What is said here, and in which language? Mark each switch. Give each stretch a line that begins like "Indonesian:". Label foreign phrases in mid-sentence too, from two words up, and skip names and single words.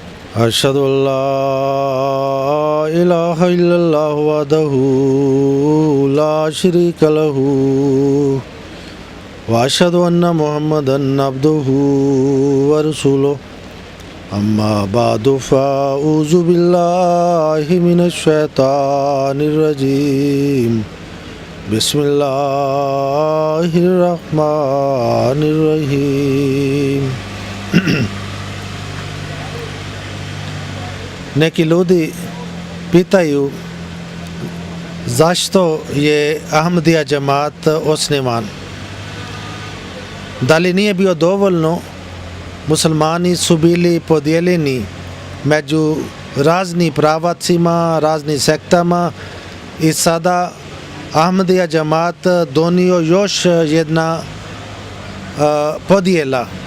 Arabic: أشهد أن لا إله إلا الله وحده لا شريك له وأشهد أن محمدا عبده ورسوله أما بعد فأعوذ بالله من الشيطان الرجيم بسم الله الرحمن الرحيم.
Bosnian: Neki ljudi pitaju zašto je Ahmadija džemat osnivan. Da li nije bio dovoljno? Muslimani su bili podijeljeni među raznim pravacima, raznim sektama i sada Ahmadija džemat donio još jedna podjela.